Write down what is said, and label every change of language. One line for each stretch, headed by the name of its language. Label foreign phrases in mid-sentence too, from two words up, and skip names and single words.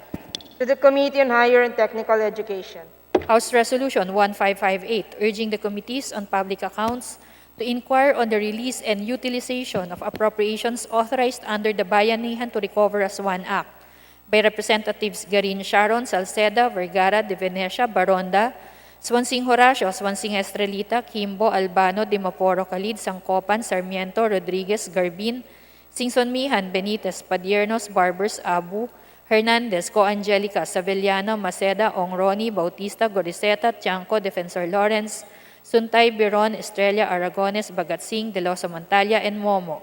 English: To the Committee on Higher and Technical Education. House Resolution 1558, urging the Committees on Public Accounts to inquire on the release and utilization of appropriations authorized under the Bayanihan to Recover as One Act, by Representatives Garin Sharon, Salceda, Vergara, De Venecia, Baronda, Swansing Horacio, Swansing Estrelita, Kimbo, Albano, Dimaporo, Khalid, Sangcopan, Sarmiento, Rodriguez, Garbin, Singson Mihan, Benitez, Padiernos, Barbers, Abu, Hernandez, Co Angelica, Savellano, Maceda, Ongroni, Bautista, Goriseta, Tiangco, Defensor Lawrence, Suntay, Biron, Estrella, Aragones, Bagatsing, De Losa Montalia, and Momo.